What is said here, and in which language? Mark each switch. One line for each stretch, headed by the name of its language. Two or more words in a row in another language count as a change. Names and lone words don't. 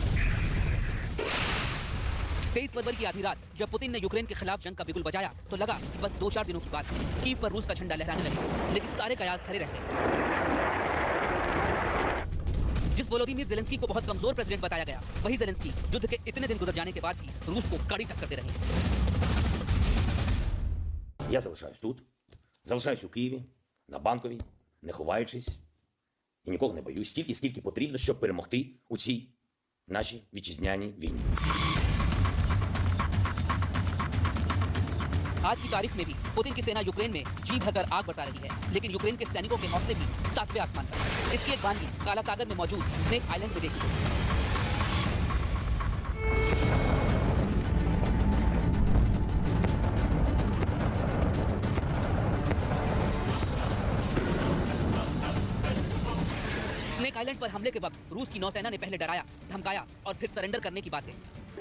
Hindi: 23 फरवरी की आधी रात जब पुतिन ने यूक्रेन के खिलाफ जंग का बिगुल बजाया तो लगा कि बस 2-4 दिनों की बात है, कीव पर रूस का झंडा लहराने लगे, लेकिन सारे कयास खड़े रह गए। जिस वोलोदिमीर ज़ेलेंस्की को बहुत कमजोर प्रेसिडेंट बताया गया, वही ज़ेलेंस्की युद्ध के इतने दिन गुजर जाने के बाद भी रूस को कड़ी टक्कर दे रहे हैं।
Ukrainian: Я залишаюсь тут, залишаюсь у Києві, на Банковій, не ховаючись і нікого не боюсь, стільки, скільки потрібно, щоб перемогти у цій нашій вітчизняній війні.
Hindi: आज की तारीख में भी पुतिन की सेना यूक्रेन में जी भरकर आग बरसा रही है, लेकिन यूक्रेन के सैनिकों के हौसले भी 7वें आसमान पर। इसकी एक बानगी काला सागर में मौजूद स्नेक आइलैंड में देखी। स्नेक आइलैंड पर हमले के वक्त रूस की नौसेना ने पहले डराया, धमकाया और फिर सरेंडर करने की बात कही।